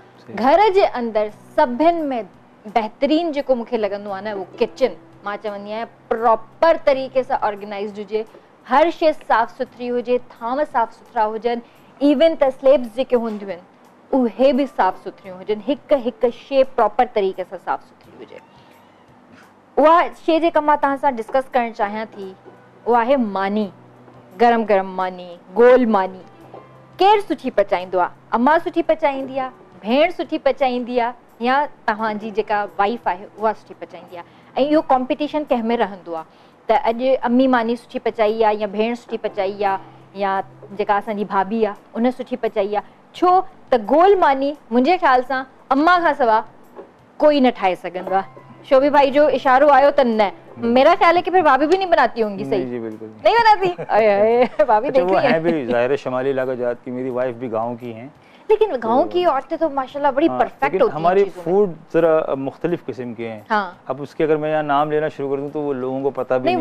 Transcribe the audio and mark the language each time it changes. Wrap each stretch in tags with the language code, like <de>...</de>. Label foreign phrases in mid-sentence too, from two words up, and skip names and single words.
<sd>घर जे अंदरि सभिनि में बहितरीनु जेको मूंखे लॻंदो आहे न उहो किचन, मां चवंदी आहियां प्रॉपर तरीक़े सां ऑर्गेनाइज़्ड हुजे, हर शइ साफ़ सुथरी हुजे, थांव साफ़ सुथरा हुजनि, इवन त स्लेब्स जेके हूंदियूं आहिनि उहे बि साफ़ सुथरियूं हुजनि, हिकु हिकु शइ प्रॉपर तरीक़े सां साफ़ सुथरी हुजे। उहा शइ जेका मां तव्हां सां डिस्कस करणु चाहियां थी उहा आहे मानी, गरम गरम मानी, गोल मानी। केरु सुठी पचाईंदो आहे? अम्मा सुठी पचाईंदी आहे, भेण सुठी पचाईंदी आहे या तव्हांजी जेका वाइफ आहे उहा सुठी पचाईंदी आहे। ऐं इहो कॉम्पिटिशन कंहिं में रहंदो आहे त अॼु अम्मी मानी सुठी पचाई आहे या भेण सुठी पचाई आहे या जेका असांजी भाभी आहे उन सुठी पचाई आहे, छो त गोल मानी मुंहिंजे ख़्याल सां अम्मा खां सवाइ कोई न ठाहे सघंदो आहे। शोभी भाई जो इशारो आयो त न,</sd> <ur>میرا خیال ہے کہ پھر بھابھی بھی نہیں بناتی ہوں گی۔ صحیح جی بالکل نہیں بناتی۔ ارے بھابھی دیکھ وہ ہے بھی ظاہر شمالی علاقہ ذات کی، میری وائف بھی گاؤں کی ہیں, لیکن گاؤں کی عورتیں تو ماشاءاللہ بڑی پرفیکٹ ہوتی ہیں. ہماری فوڈ ذرا مختلف قسم کے ہیں. ہاں. اب اس کے اگر میں یہاں نام لینا شروع کر دوں تو وہ لوگوں کو پتہ بھی نہیں</ur>